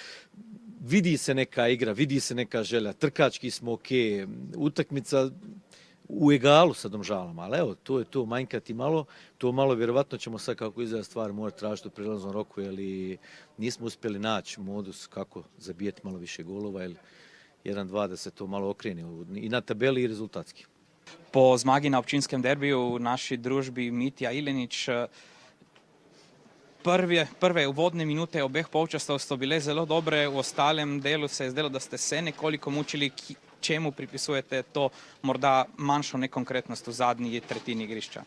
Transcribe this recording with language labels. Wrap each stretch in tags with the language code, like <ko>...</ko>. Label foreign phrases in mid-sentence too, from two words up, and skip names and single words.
<bs>vidi se neka igra, vidi se neka želja, trkački smo ok, utakmica u egalu sa Domžalama, ali evo, to je to, manjkati malo, to malo vjerovatno ćemo sad kako izgleda stvar morati tražiti u prilaznom roku, jer nismo uspjeli naći modus kako zabijeti malo više golova, ili 1-2 da se to malo okrene i na tabeli i rezultatski.</bs> <sl>Po zmagi na občinskem derbiju v naši družbi Mitja Ilenič, prve uvodne minute obeh polčasov so bile zelo dobre, v ostalem delu se je zdelo, da ste se nekoliko mučili. Čemu pripisujete to morda manjšo nekonkretnost v zadnji tretjini igrišča?</sl>